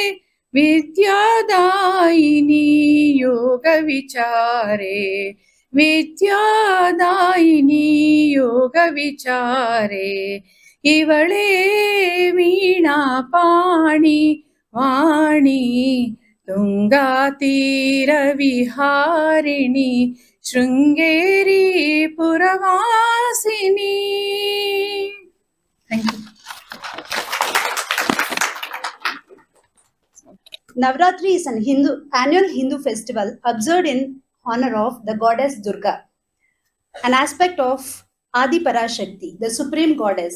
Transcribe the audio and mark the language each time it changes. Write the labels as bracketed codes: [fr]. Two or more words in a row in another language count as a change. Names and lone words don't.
[kn] ವಿದ್ಯಾದಾಯಿನಿ ಯೋಗ ವಿಚಾರೇ ವಿದ್ಯಾದಾಯಿನಿ ಯೋಗ ವಿಚಾರೇ ಇವಳೇ ವೀಣಾಪಾಣಿ ವಾಣಿ ತುಂಗಾತೀರ ವಿಹಾರಿಣಿ ಶೃಂಗೇರಿ ಪುರವಾಸಿನಿ. [en] thank you. Navratri is an annual Hindu festival observed in honor of the goddess Durga, an aspect of Adi Parashakti, the supreme goddess.